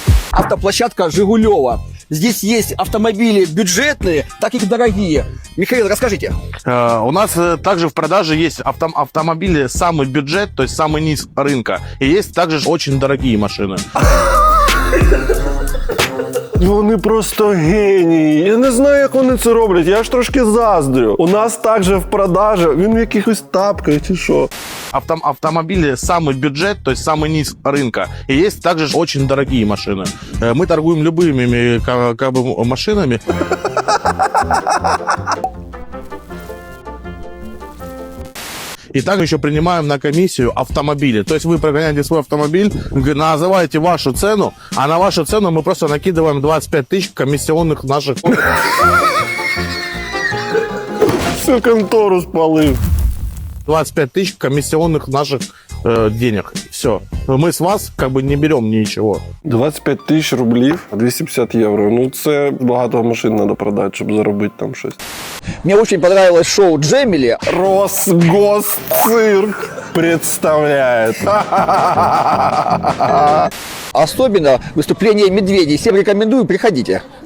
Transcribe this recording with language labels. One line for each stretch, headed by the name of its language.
Russian: Автоплощадка «Жигулева». Здесь есть автомобили бюджетные, так и дорогие. Михаил, расскажите. У нас также в продаже есть автомобили самый бюджет, то есть самый низ рынка. И есть также очень дорогие машины.
Ukrainian: Вони просто генії. Я не знаю, як вони це роблять. Я аж трошки заздрю. У нас також в продажі. Він в якихось тапках чи що.
Russian: Автомобили самый бюджет, то есть самый низ рынка. И есть также очень дорогие машины. Мы торгуем любыми машинами. И также еще принимаем на комиссию автомобили. То есть вы прогоняете свой автомобиль, называете вашу цену, а на вашу цену мы просто накидываем 25 тысяч комиссионных наших. Всю контору спалив. 25 тысяч комиссионных наших денег. Все. Мы с вас как бы не берем ничего.
Ukrainian: 25 тисяч рублів, 250 євро. Ну це багато машин треба продати, щоб заробити там щось.
Russian: Мне очень понравилось шоу «Джемили». Росгосцирк представляет. Особенно выступление медведей. Всем рекомендую, приходите.